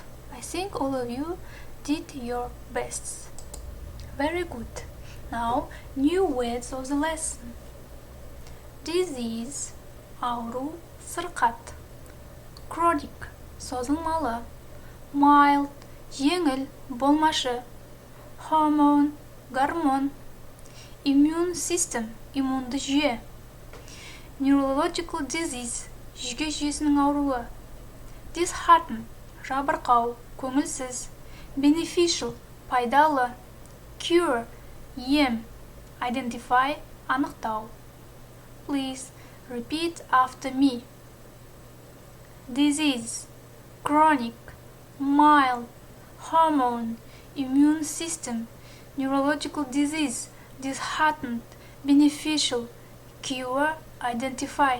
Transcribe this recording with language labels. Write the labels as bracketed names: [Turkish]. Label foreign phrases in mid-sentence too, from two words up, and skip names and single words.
[English] I think all of you did your best. Very good. Now new words of the lesson. [Kazakh] Disease, auru, sırqat. [English] Chronic, sozulmalı. Mild, [Kazakh] жеңіл, болмашы. Hormone, гормон. [English] Immune system, [Kazakh] иммунды жүйе. [English] Neurological disease, [Kazakh] жүйке жүйесінің ауруы. Dishearten, жабырқау, көңілсіз. Beneficial, пайдалы. Cure, ем. [English] Identify, анықтау. Please repeat after me. Disease, chronic, mild, hormone, immune system, neurological disease, disheartened, beneficial, cure, identify.